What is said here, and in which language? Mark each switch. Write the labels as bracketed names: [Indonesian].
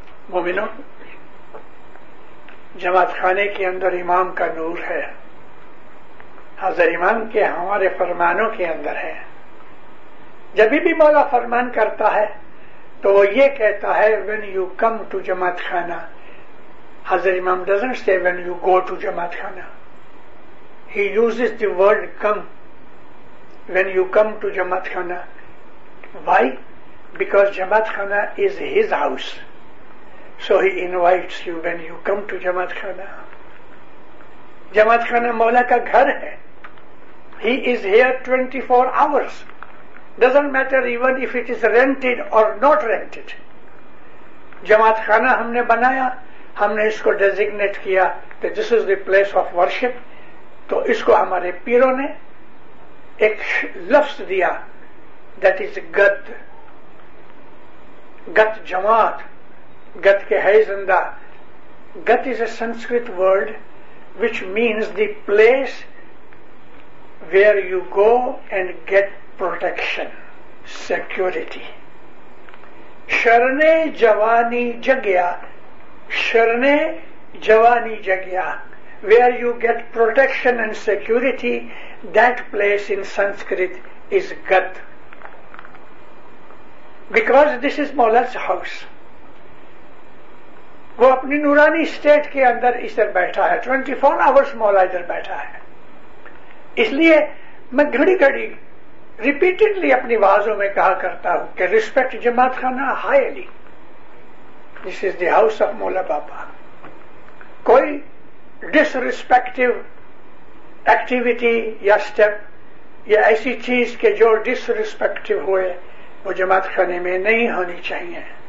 [Urdu] مومنوں, جماعت خانے کے اندر امام کا نور ہے. حضرت امام کے ہمارے فرمانوں کے اندر ہے. جب بھی مولا فرمان کرتا ہے تو وہ یہ کہتا ہے [English] when you come to [Urdu] جماعت خانہ. [English] Hazrat Imam doesn't say when you go to Jamatkhana. He uses the word come when you come to Jamatkhana. Why? Because Jamatkhana is his house. So he invites you when you come to Jamatkhana. [Urdu] جماعت خانہ مولا کا گھر ہے. [English] He is here 24 hours. Doesn't matter even if it is rented or not rented. [Urdu] جماعت خانہ ہم نے بنایا, ہم نے اس کو ڈیزگنیٹ کیا کہ [English] this is the place of worship. [Urdu] تو اس کو ہمارے پیروں نے ایک لفظ دیا, that is گت. گت جماعت, گت کے ہے زندہ. [English] Gat is a Sanskrit word which means the place where you go and get protection, security. شرنے جوانی جگیا. شرنے Jawani Jagya, where you get protection and security, that place in Sanskrit is Gat. Because this is Maula's house. [Urdu] وہ اپنی نورانی state کے اندر ادھر بیٹھا ہے, 24 hours مولا ادھر بیٹھا ہے. اس لیے میں گھڑی گھڑی ریپیٹڈلی اپنی وعظوں میں کہا کرتا ہوں کہ [English] Respect Jamatkhana highly. This is the house of Maula Baba. [Urdu] کوئی ڈس ریسپیکٹو ایکٹیویٹی یا اسٹیپ یا ایسی چیز کے جو ڈس ریسپیکٹو ہوئے وہ جماعت خانے میں نہیں ہونی چاہیے.